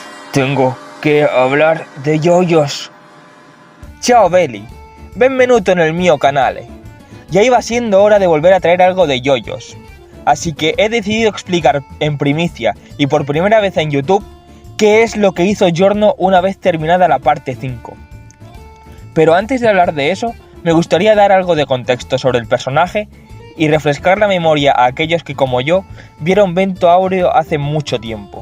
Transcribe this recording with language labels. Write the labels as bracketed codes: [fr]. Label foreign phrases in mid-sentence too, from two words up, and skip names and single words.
[es] Tengo que hablar de yoyos. [it] Ciao belli, benvenuto nel mio canale. [es] Ya iba siendo hora de volver a traer algo de yoyos, así que he decidido explicar en primicia y por primera vez en YouTube qué es lo que hizo Giorno una vez terminada la parte 5. Pero antes de hablar de eso, me gustaría dar algo de contexto sobre el personaje y refrescar la memoria a aquellos que, como yo, vieron Vento Áureo hace mucho tiempo.